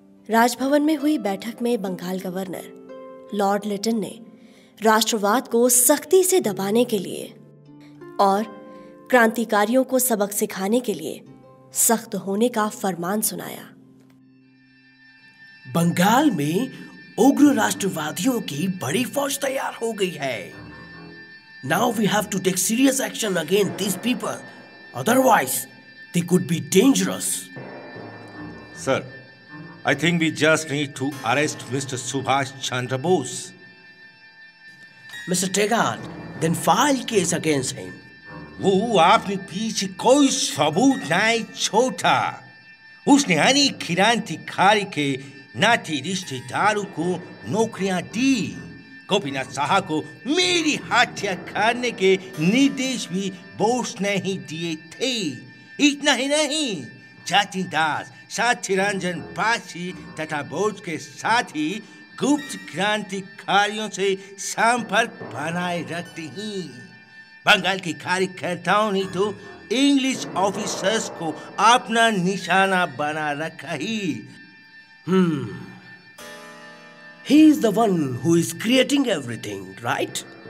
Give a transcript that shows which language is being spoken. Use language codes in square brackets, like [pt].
[hi] राजभवन में हुई बैठक में बंगाल गवर्नर लॉर्ड लिटन ने राष्ट्रवाद को सख्ती से दबाने के लिए और क्रांतिकारियों को सबक सिखाने के लिए सख्त होने का फरमान सुनाया। बंगाल में उग्र राष्ट्रवादियों की बड़ी फौज तैयार हो गई है। [en] Now we have to take serious action against these people. Otherwise, they could be dangerous. Sir, I think we just need to arrest Mr. Subhash Chandra Bose. Mr. Tegart, then file case against him. [hi] वो आपने पीछे कोई सबूत नहीं छोड़ा। उसने अनेक क्रांतिकारी के नाती रिश्तेदारों को नौकरियां दी। गोपीनाथ साहा को मेरी हत्या करने के निर्देश भी बोस ने ही दिए थे। इतना ही नहीं, जतिन दास, सत्यरंजन बासी तथा बोस के साथ ही गुप्त क्रांतिकारियों से संपर्क बनाए रखते हैं। बंगाल के कार्यकर्ताओं ने तो इंग्लिश ऑफिसर्स को अपना निशाना बना रखा ही। [en] He is the one who is creating everything, right?